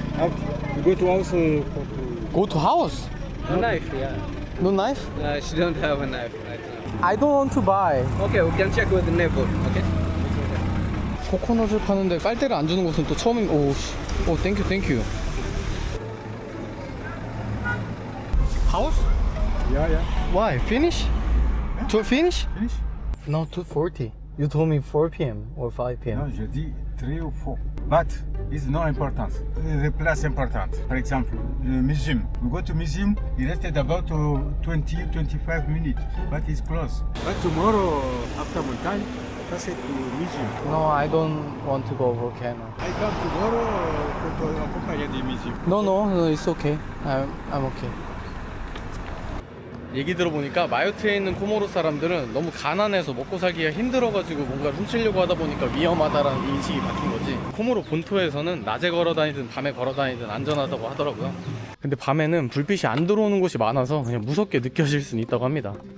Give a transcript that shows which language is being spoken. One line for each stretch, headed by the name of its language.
English: After. You go to house for Go to house? A knife, yeah. No knife? She don't have a knife right now. I don't want to buy. Okay, we can check with the neighbor, okay?
Korean: 코코넛을 파는데 빨대를 안 주는 곳은 또 처음인.
English: 오, 씨. 오, 땡큐, 땡큐. House? Yeah, yeah. Why? Finish? To finish? Finish? No, 2:40. You told me 4 p.m. or 5 p.m. No,
French: je dis
English: 3 or 4. But it's no importance. The place important. For example, the museum. We go to museum, it rested about 20-25 minutes, but it's closed. But tomorrow, after mountain, pass it to museum. No, I don't want to go volcano. I come tomorrow for accompany the museum. No, it's okay. I'm okay.
Korean: 얘기 들어보니까 마요트에 있는 코모로 사람들은 너무 가난해서 먹고 살기가 힘들어가지고 뭔가 훔치려고 하다 보니까 위험하다라는 인식이 바뀐 거지. 코모로 본토에서는 낮에 걸어다니든 밤에 걸어다니든 안전하다고 하더라고요. 근데 밤에는 불빛이 안 들어오는 곳이 많아서 그냥 무섭게 느껴질 수는 있다고 합니다.